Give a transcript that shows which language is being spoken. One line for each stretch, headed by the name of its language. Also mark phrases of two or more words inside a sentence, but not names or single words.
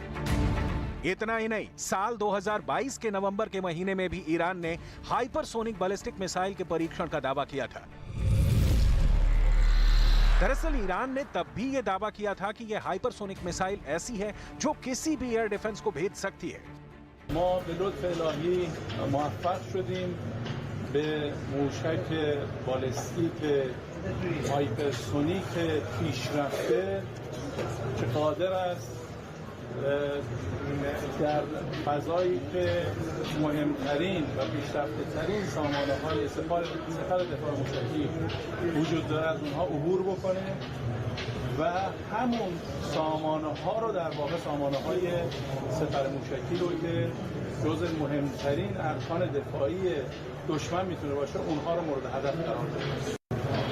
Hindi: इतना ही नहीं, साल 2022 के नवंबर के महीने में भी ईरान ने
English: hypersonic ballistic missile
Hindi: के परीक्षण का दावा किया था। दरअसल ईरान ने तब भी यह दावा किया था कि यह
English: hypersonic missile
Hindi: ऐसी है जो किसी भी
English: air defense
Hindi: को भेद सकती है।
Persian: ما به لطف الهی موفق شدیم به موشک بالستیک هایپرسونیک پیشرفته که قادر است در فضایی که مهمترین و پیشرفته ترین سامانه های سپر دفاع موشکی وجود داره از اونها عبور بکنه و همون سامانه ها رو در واقع سامانه های سپر موشکی رو که جز مهمترین ارکان دفاعی دشمن میتونه باشه اونها رو مورد هدف قرار بده.